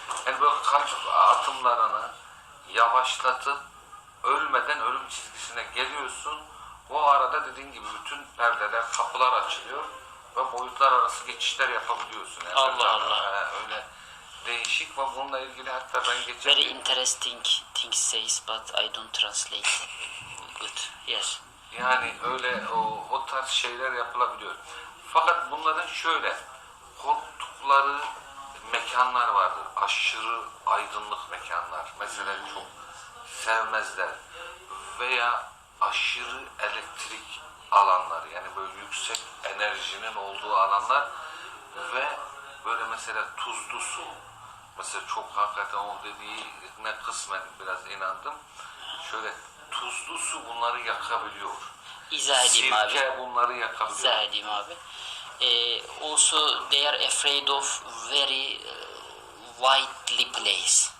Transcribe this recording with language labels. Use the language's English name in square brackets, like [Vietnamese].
[Turkish] Yani böyle kalp atımlarını yavaşlatıp ölmeden ölüm çizgisine geliyorsun. O arada dediğin gibi bütün perdeler, kapılar açılıyor ve boyutlar arası geçişler yapabiliyorsun. Yani Allah. Öyle değişik ve bununla ilgili hatta ben geçen [English] Very interesting things says but I don't translate. Good. Yes. [Turkish] yani öyle o tarz şeyler yapılabiliyor. Fakat bunların şöyle korktukları mekanlar vardır. Aşırı aydınlık mekanlar. Mesela çok sevmezler. Veya aşırı elektrik alanlar. Yani böyle yüksek enerjinin olduğu alanlar ve böyle mesela tuzlu su. Mesela çok hakikaten o dediğine kısmen biraz inandım. Şöyle tuzlu su bunları yakabiliyor. İzah edeyim abi. Sirke bunları yakabiliyor. İzah edeyim abi. [English] Also they are afraid of very widely place.